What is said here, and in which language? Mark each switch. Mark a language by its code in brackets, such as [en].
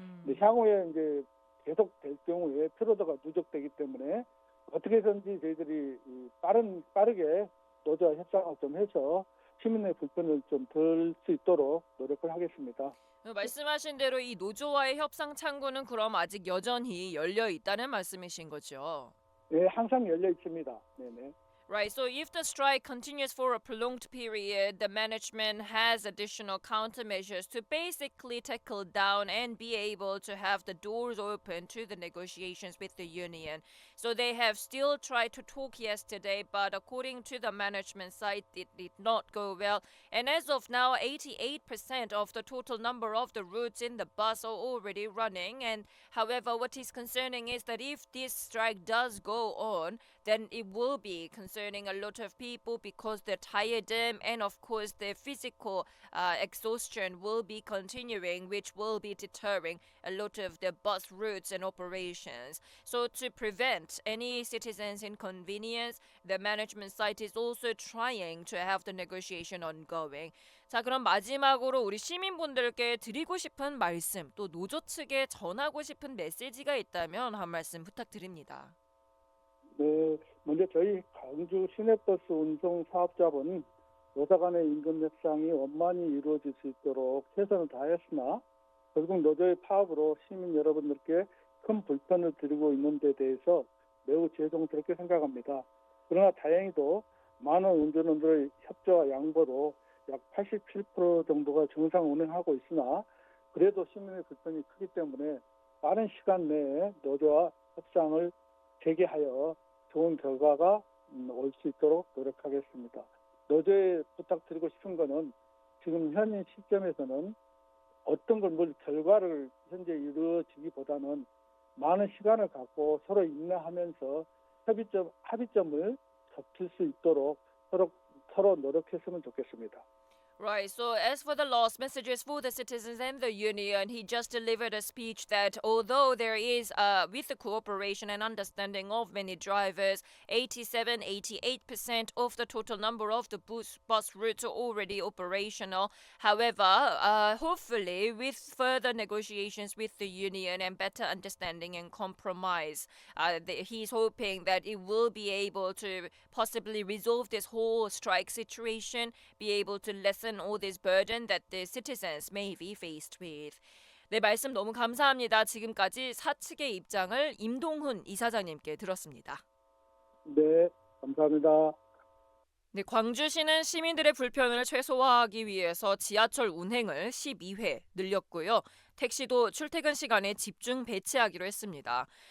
[ko] 근데 향후에 이제 계속 될 경우에 피로도가 누적되기 때문에 어떻게 해서든지 저희들이 빠르게 노조와 협상을 좀 해서 시민의 불편을 좀 덜 수 있도록 노력을 하겠습니다. 말씀하신 대로 이 노조와의 협상 창구는 그럼 아직 여전히 열려 있다는 말씀이신 거죠? 네, 항상 열려 있습니다. 네네. [en] Right, so if the strike continues for a prolonged period, the management has additional countermeasures to basically tackle down and be able to have the doors open to the negotiations with the union. So they have still tried to talk yesterday, but according to the management side, it did not go well. And as of now, 88% of the total number of the routes in the bus are already running. And however, what is concerning is that if this strike does go on, then it will be concerning a lot of people because the tiredom and of course the physical exhaustion will be continuing, which will be deterring a lot of the bus routes and operations. So to prevent any citizens' inconvenience, the management side is also trying to have the negotiation ongoing. [ko] 자, 그럼 마지막으로 우리 시민분들께 드리고 싶은 말씀, 또 노조 측에 전하고 싶은 메시지가 있다면 한 말씀 부탁드립니다. 네, 먼저 저희 광주 시내버스 운송 사업자분 노사 간의 임금 협상이 원만히 이루어질 수 있도록 최선을 다했으나 결국 노조의 파업으로 시민 여러분들께 큰 불편을 드리고 있는 데 대해서 매우 죄송스럽게 생각합니다. 그러나 다행히도 많은 운전원들의 협조와 양보로 약 87% 정도가 정상 운행하고 있으나 그래도 시민의 불편이 크기 때문에 빠른 시간 내에 노조와 협상을 재개하여 좋은 결과가 올 수 있도록 노력하겠습니다. 노조에 부탁드리고 싶은 거는 지금 현 시점에서는 어떤 걸 결과를 현재 이루어지기보다 하기보다는 많은 시간을 갖고 서로 인내하면서 합의점을 잡힐 수 있도록 서로 노력했으면 좋겠습니다. [en] Right. So, as for the last messages for the citizens and the union, he just delivered a speech that although there is, with the cooperation and understanding of many drivers, 87-88% of the total number of the bus routes are already operational. However, hopefully, with further negotiations with the union and better understanding and compromise, he's hoping that it will be able to possibly resolve this whole strike situation, be able to lessen all this burden that the citizens may be faced with. [ko] 네, 말씀 너무 감사합니다. 지금까지 사측의 입장을 임동훈 이사장님께 들었습니다. 네, 감사합니다. 네, 광주시는 시민들의 불편을 최소화하기 위해서 지하철 운행을 12회 늘렸고요. 택시도 출퇴근 시간에 집중 배치하기로 했습니다.